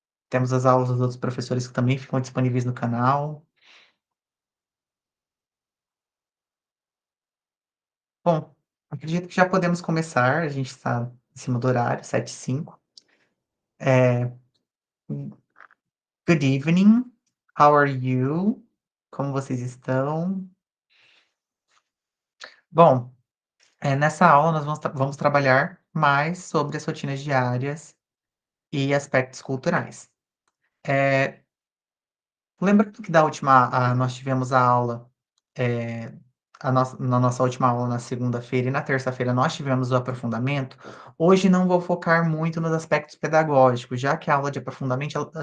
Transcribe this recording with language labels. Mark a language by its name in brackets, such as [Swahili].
[Portuguese] Temos as aulas dos outros professores que também ficam disponíveis no canal. Bom, acredito que já podemos começar, a gente está em cima do horário, 7h05. [English] Eh, Good evening, how are you? [Portuguese] Como vocês estão? Bom, nessa aula nós vamos trabalhar mais sobre as rotinas diárias e aspectos culturais. Eh, Lembrando que da última nós tivemos a aula, eh, na nossa última aula na segunda-feira e na terça-feira nós tivemos o aprofundamento, hoje não vou focar muito nos aspectos pedagógicos, já que a aula de aprofundamento,